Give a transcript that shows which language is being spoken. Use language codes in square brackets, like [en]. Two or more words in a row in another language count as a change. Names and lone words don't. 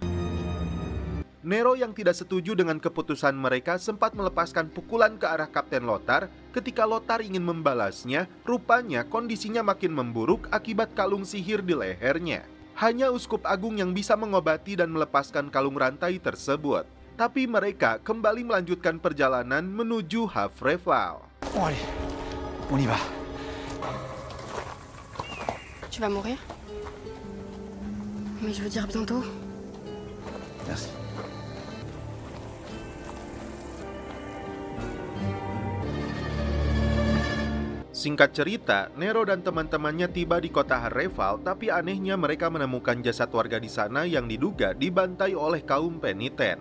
[id] Nero yang tidak setuju dengan keputusan mereka sempat melepaskan pukulan ke arah Kapten Lothar. Ketika Lothar ingin membalasnya, rupanya kondisinya makin memburuk akibat kalung sihir di lehernya. Hanya uskup agung yang bisa mengobati dan melepaskan kalung rantai tersebut. Tapi mereka kembali melanjutkan perjalanan menuju Havreval. [fr] Bon allez, on y va. Tu vas mourir? Mais je veux dire bientôt. Merci. [id] Singkat cerita, Nero dan teman-temannya tiba di kota Havreval, tapi anehnya mereka menemukan jasad warga di sana yang diduga dibantai oleh kaum peniten.